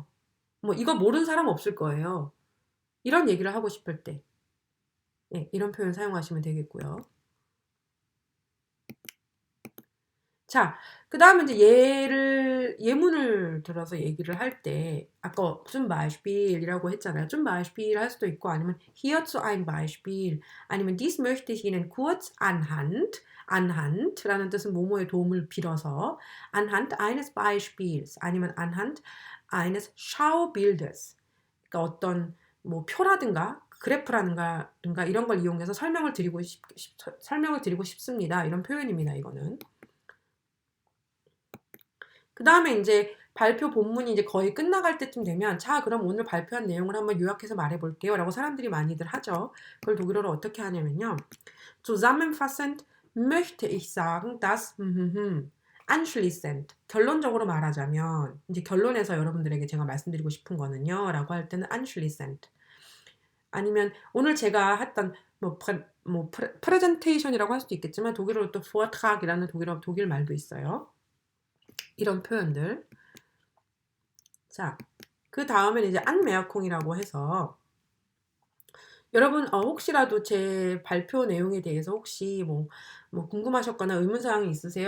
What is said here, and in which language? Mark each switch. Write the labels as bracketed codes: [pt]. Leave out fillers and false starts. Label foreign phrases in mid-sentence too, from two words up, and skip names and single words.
[ko] 뭐 이거 모르는 사람 없을 거예요. 이런 얘기를 하고 싶을 때 예, 이런 표현 사용하시면 되겠고요. 자, 그다음에 인제 예문을 들어서 얘기를 할 때 아까 [de] zum Beispiel [ko] 이라고 했잖아요. [de] zum Beispiel [ko] 할 수도 있고 아니면 [de] hierzu ein Beispiel [ko] 아니면 [de] dies möchte ich Ihnen kurz anhand [ko] 라는 뜻은 뭐뭐의 도움을 빌어서 [de] anhand eines Beispiels [ko] 아니면 [de] anhand eines Schaubildes [ko] 그러니까 어떤 뭐 표라든가 그래프라든가 이런 걸 이용해서 설명을 드리고 싶습니다. 이런 표현입니다, 이거는. 그다음에 인제 발표 본문이 이제 거의 끝나갈 때쯤 되면 "자, 그럼 오늘 발표한 내용을 한번 요약해서 말해 볼게요."라고 사람들이 많이들 하죠. 그걸 독일어로 어떻게 하냐면요. [de] Zusammenfassend möchte ich sagen, dass anschließend [ko] 결론적으로 말하자면 인제 결론에서 여러분들에게 제가 말씀드리고 싶은 거는요 라고 할 때는 anschließend 아니면 오늘 제가 했던 프레젠테이션이라고 할 수도 있겠지만 독일어로 또 Vortrag이라는 독일 말도 있어요. 이런 표현들. 자, 그다음에는 이제 Anmerkung이라고 해서 여러분 혹시라도 제 발표 내용에 대해서 혹시 뭐 궁금하셨거나 의문사항이 있으세요?